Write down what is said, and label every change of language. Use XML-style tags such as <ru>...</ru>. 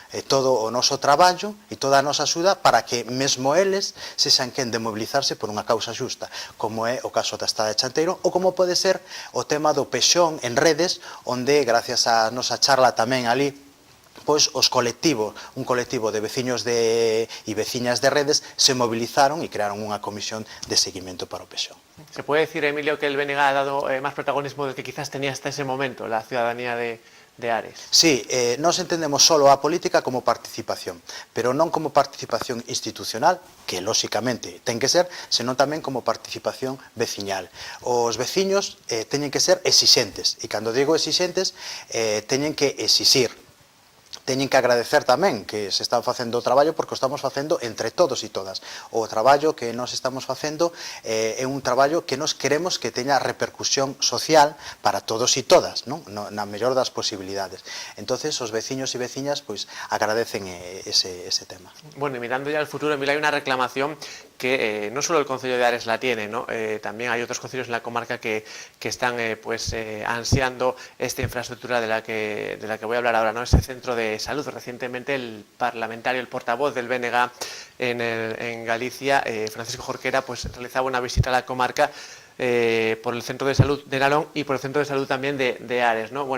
<gl>todo o noso traballo e toda a nosa axuda para que mesmo eles sexan quen de mobilizarse por unha causa xusta, como é o caso da estrada de Chanteiro, ou como pode ser o tema do pexón en redes, onde gracias á nosa charla tamén ali, pois os colectivos, un colectivo de veciños e veciñas de redes se movilizaron e crearon unha comisión de seguimento para o pexón.</gl> <es>¿Se puede decir, Emilio, que el BNG ha dado más protagonismo del que quizás tenía hasta ese momento la ciudadanía de Ares?</es> <gl>Sí, nos entendemos solo a política como participación, pero non como participación institucional, que lóxicamente ten que ser, senón tamén como participación veciñal. Os veciños teñen que ser exixentes, e cando digo exixentes, teñen que exixir. Teñen que agradecer tamén que se están facendo o traballo, porque o estamos facendo entre todos e todas. O traballo que nos estamos facendo é un traballo que nos queremos que teña repercusión social para todos e todas, non? Na mellor das posibilidades. Entonces, os veciños e veciñas pois agradecen ese tema.</gl> <es>Bueno, y mirando ya al futuro, Emilio, hay una reclamación que no solo el Concello de Ares la tiene, ¿no? También hay otros concejos en la comarca que están ansiando esta infraestructura de la que voy a hablar ahora, ¿no? Ese centro de salud. Recientemente el parlamentario, el portavoz del BNG en Galicia, Francisco Jorquera, pues realizaba una visita a la comarca por el Centro de Salud de Nalón y por el Centro de Salud también de Ares, ¿no?</es>